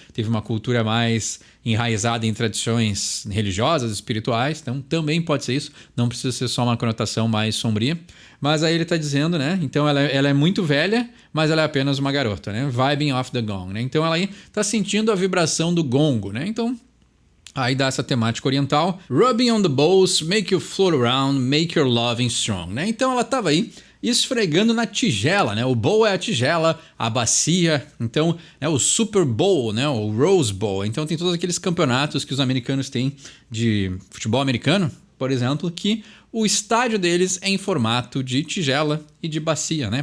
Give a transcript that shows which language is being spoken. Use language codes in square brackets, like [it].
[pt] Teve uma cultura mais enraizada em tradições religiosas, espirituais, então também pode ser isso, não precisa ser só uma conotação mais sombria. Mas aí ele está dizendo, né? Então ela é muito velha, mas ela é apenas uma garota, né? [en] Vibing off the gong, [pt] né? Então ela aí está sentindo a vibração do gongo, né? Então aí dá essa temática oriental. [en] Rubbing on the bowls, make you float around, make your loving strong, né? [pt] Então ela estava aí esfregando na tigela, né? O bowl é a tigela, a bacia. Então é o Super Bowl, né? O Rose Bowl. Então tem todos aqueles campeonatos que os americanos têm de futebol americano, por exemplo, que o estádio deles é em formato de tigela e de bacia, né?